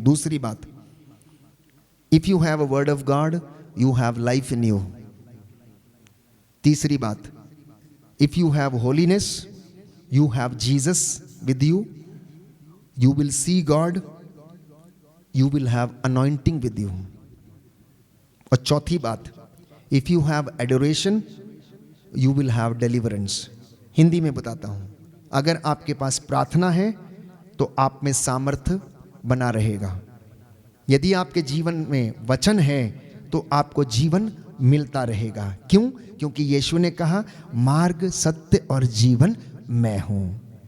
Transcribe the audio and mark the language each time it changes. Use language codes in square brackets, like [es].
[hi] दूसरी बात, [en] If you have a word of God you have life in you. [hi] तीसरी बात, [en] If you have holiness you have Jesus with you, you will see God, you will have anointing with you. [hi] और चौथी बात, [en] if you have adoration you will have deliverance. [hi] Hindi में बताता हूँ, अगर आपके पास प्रार्थना है तो आप में सामर्थ्य बना रहेगा। यदि आपके जीवन में वचन है तो आपको जीवन मिलता रहेगा। क्यों? क्योंकि यीशु ने कहा, मार्ग, सत्य और जीवन मैं हूँ।